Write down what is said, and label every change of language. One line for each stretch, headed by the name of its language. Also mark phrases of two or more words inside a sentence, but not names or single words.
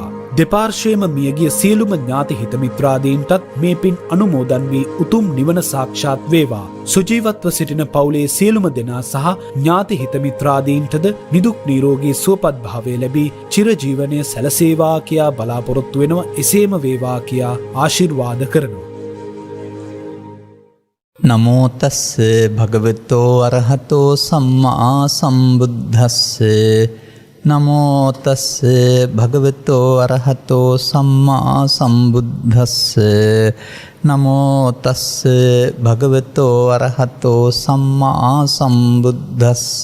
Sinhala: දෙපාර්ශ්වයේම මියගිය සියලුම ඥාති හිත මිත්‍රාදීන්ටත් මේ පින් අනුමෝදන් වී උතුම් නිවන සාක්ෂාත් වේවා. සුජීවත්ව සිටින පවුලේ සියලුම දෙනා සහ ඥාති හිත මිත්‍රාදීන්ටද නිදුක් නිරෝගී සුවපත් භාවය ලැබී චිරජීවනයේ සැලසේවා කියා බලාපොරොත්තු වෙනවා. එසේම වේවා කියා ආශිර්වාද කරනවා.
Pali: නමෝ තස්ස භගවතෝ අරහතෝ සම්මා සම්බුද්දස්ස නමෝ තස්ස භගවතෝ අරහතෝ සම්මා සම්බුද්දස්ස නමෝ තස්ස භගවතෝ අරහතෝ සම්මා සම්බුද්දස්ස